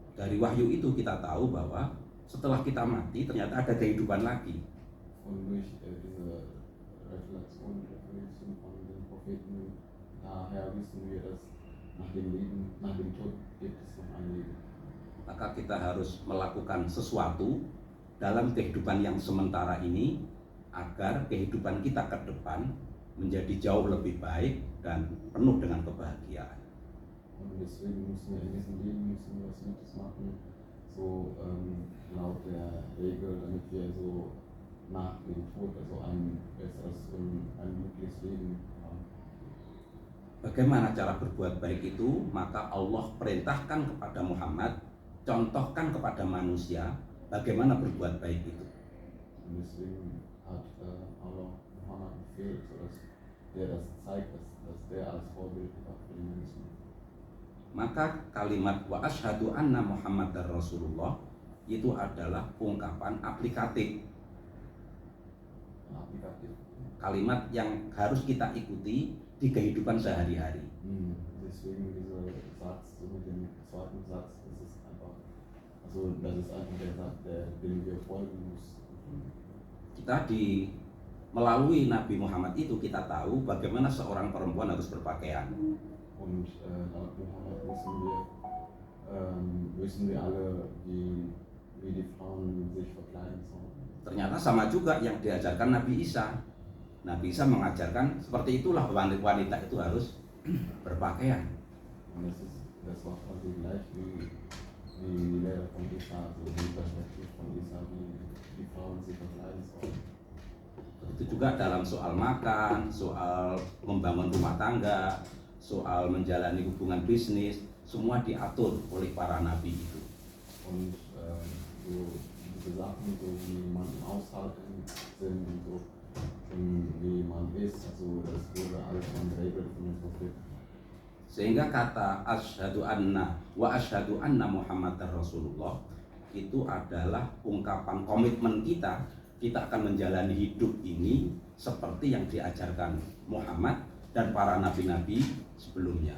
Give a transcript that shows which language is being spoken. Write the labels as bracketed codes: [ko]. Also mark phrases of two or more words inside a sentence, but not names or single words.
[id] Dari wahyu itu kita tahu bahwa setelah kita mati ternyata ada kehidupan lagi. [de] Und durch diese Revelation von den Propheten, daher wissen wir, dass nach dem Leben, nach dem Tod gibt es noch ein Leben. [id] Maka kita harus melakukan sesuatu dalam kehidupan yang sementara ini agar kehidupan kita ke depan menjadi jauh lebih baik dan penuh dengan kebahagiaan. [de] Und deswegen müssen wir in diesem Leben was Gutes machen, so laut der Regel, damit wir so nach dem Tod also ein besseres und ein glückliches Leben haben. [id] Bagaimana cara berbuat baik itu? Maka Allah perintahkan kepada Muhammad, contohkan kepada manusia bagaimana berbuat baik itu. [de] Und deswegen hat Allah Muhammad befehlt, sodass der das zeigt, dass der als Vorbild war für die Menschen. [id] Maka kalimat [ar] وأشهد أن محمدا رسول الله [id] itu adalah ungkapan aplikatif. Aplikatif. Kalimat yang harus kita ikuti di kehidupan sehari-hari. [de] Deswegen dieser Satz, so mit dem zweiten Satz, das ist einfach der Satz, dem wir folgen müssen. [id] Kita melalui Nabi Muhammad itu kita tahu bagaimana seorang perempuan harus berpakaian. [de] Und laut Muhammad wissen wir alle, wie die Frauen sich verkleiden sollen. [id] Ternyata sama juga yang diajarkan Nabi Isa. Nabi Isa mengajarkan seperti itulah wanita itu harus berpakaian. [de] Und das war quasi gleich wie die Lehre von Isa, also die Perspektive von Isa, wie die Frauen sich verkleiden sollen. [id] Begitu juga dalam soal makan, soal membangun rumah tangga, soal menjalani hubungan bisnis, semua diatur oleh para nabi itu. [de] Und so diese Sachen, so wie man im Haushalt sind und so, wie man ist, also das wurde alles schon geregelt von den Propheten. [id] Sehingga kata [ar] أشهد أن وأشهد أن محمدا رسول الله [id] itu adalah ungkapan komitmen kita akan menjalani hidup ini seperti yang diajarkan Muhammad dan para nabi-nabi sebelumnya.